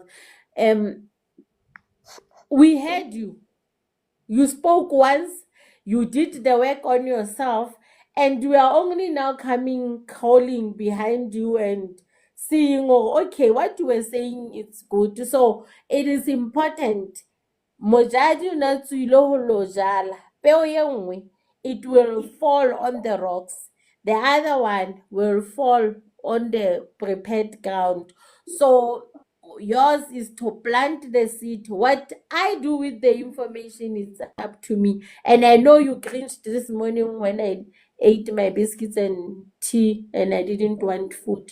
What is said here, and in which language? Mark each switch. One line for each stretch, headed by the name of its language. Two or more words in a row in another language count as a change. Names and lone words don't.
English: um we heard you. You spoke once, you did the work on yourself, and we are only now coming, calling behind you and seeing, oh, okay, what you were saying, it's good. So it is important.
Southern Sotho: Mojadi na tswile ho lo jala, peo ye nngwe,
English: it will fall on the rocks. The other one will fall on the prepared ground. So yours is to plant the seed. What I do with the information is up to me. And I know you cringed this morning when I ate my biscuits and tea and I didn't want food.